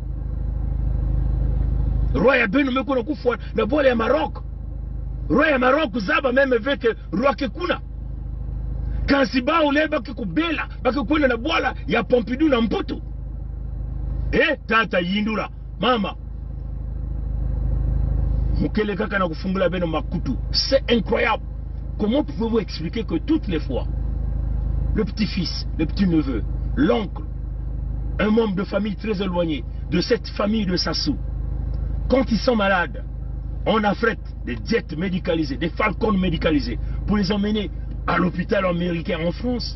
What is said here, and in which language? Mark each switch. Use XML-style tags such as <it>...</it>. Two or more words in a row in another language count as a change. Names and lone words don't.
<ktu>roi ya beno mekuna kufwa na bole ya Maroc roi ya Maroc zaba meme veke roi kekuna kansi bau le baki kubela baki kwenda na bwala ya Pompidou na Mputu tata yindula mama</ktu> <fr>C'est incroyable. Comment pouvez-vous expliquer que toutes les fois, le petit-fils, le petit-neveu, l'oncle, un membre de famille très éloigné de cette famille de Sassou, quand ils sont malades, on affrète des jets médicalisés, des falcons médicalisés pour les emmener à l'hôpital américain en France.</fr>